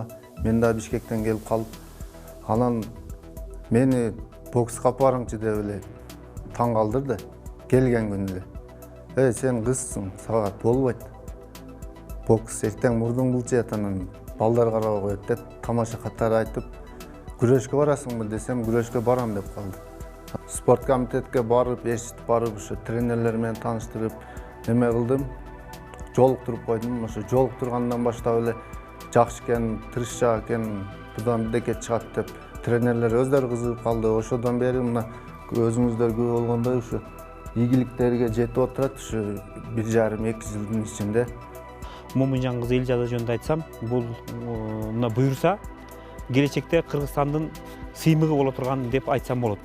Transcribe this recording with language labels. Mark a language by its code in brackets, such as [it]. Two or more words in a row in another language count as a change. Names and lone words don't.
[ky] Мен да Бишкектен келип калып, анан мени бокска барыңчы деп эле таң калдырды. Келген күнү эле. Сен кызсың, сага болбойт. Бокс эртең мурдуң булчат, анан балдар карабай коет деп тамаша катары айтып, күрөшкө барасыңбы десем, күрөшкө барам деп калды. Спорт комитетке барып, эшитип барып, тренерлермен таныштырып неме кылдым. Жолуктуруп койдум. Ошо жолуктургандан баштап эле жакшы экен, тырышчаак экен, будан бирдеке чыгат деп тренерлер өздөрү кызыгып калды. Ошодон бери мына өзүңүздөр күбө болгондой ушу ийгиликтерге жетип отурат ушу 1,5-2 жылдын ичинде. Момунжан кызы Элжада жөнүндө айтсам, бул мына буюрса келечекте Кыргызстандын сыймыгы боло турган деп айтсам болот.